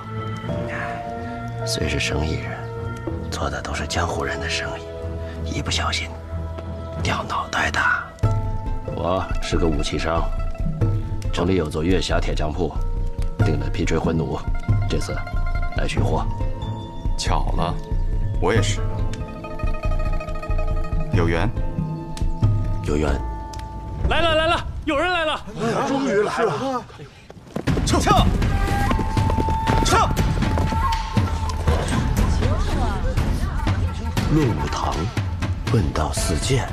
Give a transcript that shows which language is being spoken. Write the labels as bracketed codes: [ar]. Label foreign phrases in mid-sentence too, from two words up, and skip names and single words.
[zh] 雖是生意人，做的都是江湖人的生意，一不小心掉腦袋的。我是個武器商，城裡有座月霞鐵匠鋪，訂了皮錘魂弩，這次來取貨。巧了，我也是。 有緣，有緣。來了來了，有人來了！終於來了！撤！論武堂，問道四劍。